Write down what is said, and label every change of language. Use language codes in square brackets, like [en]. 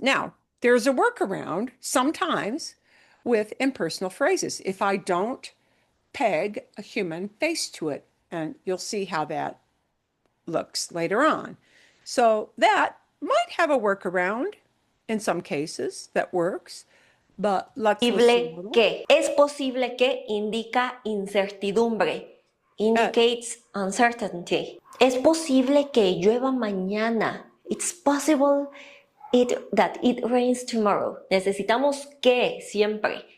[en] Now, there's a workaround sometimes with impersonal phrases. If I don't peg a human face to it, and you'll see how that looks later on. So that might have a workaround in some cases that works, but let's listen a [es] Posible [en] little. [es] que. Es posible que indica incertidumbre. [en] Indicates uncertainty. [es] Es posible que llueva mañana. [en] It's possible that it rains tomorrow. [es] Necesitamos que siempre.